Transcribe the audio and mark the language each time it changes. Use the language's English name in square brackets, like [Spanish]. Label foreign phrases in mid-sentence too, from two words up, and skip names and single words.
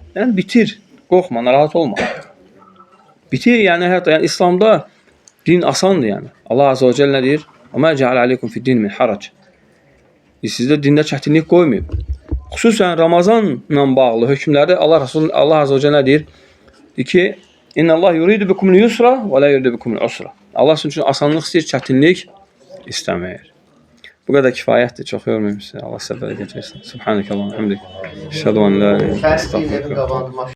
[Azerbaijani] Yəni bitir, qorxma, narahat olma. Bitir, yəni hətta yəni, İslamda din asandır, yəni. Allah [Arabic] عز وجل [Azerbaijani] nə deyir? [Arabic] "ما جعل عليكم في الدين من حرج." [Azerbaijani] Sizdə dində çətinlik qoymayıb. Xüsusən Ramazanla bağlı hökmləri Allah [Arabic] عز وجل [Azerbaijani] nə deyir? Deyir ki, [Arabic] "إن الله يريد بكم اليسر ولا يريد بكم العسر." [Azerbaijani] Allah sizin üçün asanlıq istəyir, çətinlik istəmir. Bu qədər kifayətdir. Çox yormayım sizi. Allah səbəb gətirsin. [Arabic] سبحانك الله، حمدك. أشهد أن لا إله إلا الله.